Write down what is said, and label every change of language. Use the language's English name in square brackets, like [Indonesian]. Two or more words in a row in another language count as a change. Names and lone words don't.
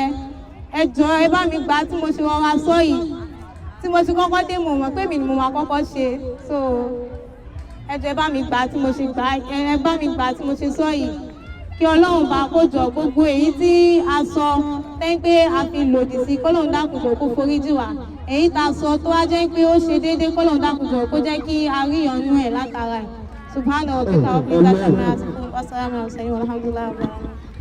[Yoruba] ẹ jọ̀ọ́ ẹ bá mi gbà tí mo ṣe rọra sọ yìí tí mo ṣe kọ́kọ́ dé mo mọ̀ pé mi ni mo máa kọ́kọ́ ṣe so ẹ jọ̀ọ́ ẹ bá mi gbà tí mo ṣe gbà ẹ bá mi gbà tí mo ṣe sọ yìí kí Ọlọ́run bá kó jọ gbogbo èyí tí a sọ tẹ́ pé a fi lòdì sí k'Ọlọ́run dákun jọ̀ọ́ kó foríjì wá èyí tá a sọ tó wá jẹ́ pé ó ṣe déédéé k'Ọlọ́run dákun jọ̀ọ́ kó jẹ́ kí a rí ìyọ́nú ẹ̀ látara ẹ̀ [Arabic] سبحانه وتعالى وسلام على المرسلين والحمد لله.